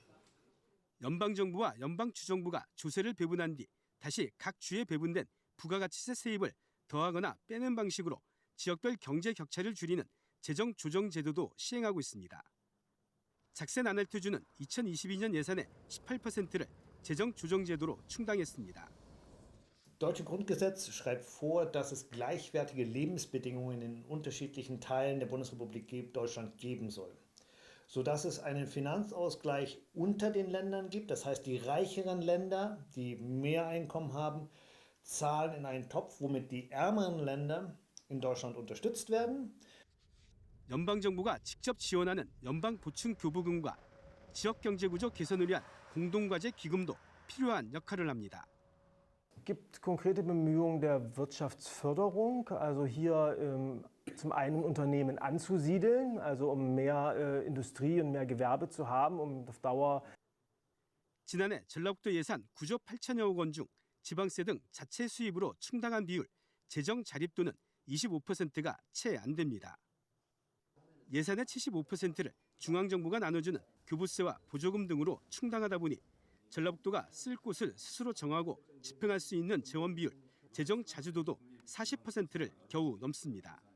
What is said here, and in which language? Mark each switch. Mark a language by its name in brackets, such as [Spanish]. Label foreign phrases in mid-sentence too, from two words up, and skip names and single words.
[Korean] 연방정부와 연방주정부가 조세를 배분한 뒤 다시 각 주에 배분된 부가가치세 세입을 더하거나 빼는 방식으로 지역별 경제 격차를 줄이는 재정 조정 제도도 시행하고 있습니다. 작센아날트주는 2022년 예산의 18%를 재정 조정 제도로 충당했습니다. [German] Das deutsche Grundgesetz schreibt vor, dass es gleichwertige Lebensbedingungen in unterschiedlichen Teilen der Bundesrepublik Deutschland geben soll, sodass es einen Finanzausgleich unter den Ländern gibt. Das heißt, die reicheren Länder, die mehr Einkommen haben, zahlen in einen Topf, womit die ärmeren Länder in Deutschland unterstützt werden. [Korean] 연방정부가 직접 지원하는 연방보충교부금과 지역경제구조 개선을 위한 공동과제 기금도 필요한 역할을 합니다. [German] Gibt konkrete Bemühungen der Wirtschaftsförderung, also hier zum einen Unternehmen anzusiedeln, also mehr Industrie und mehr Gewerbe zu haben, auf Dauer. [Korean] 지난해 전라북도 예산 9조 8천여억 원 중 지방세 등 자체 수입으로 충당한 비율, 재정 자립도는 25%가 채 안 됩니다. 예산의 75%를 중앙정부가 나눠주는 교부세와 보조금 등으로 충당하다 보니 전라북도가 쓸 곳을 스스로 정하고 집행할 수 있는 재원 비율, 재정 자주도도 40%를 겨우 넘습니다.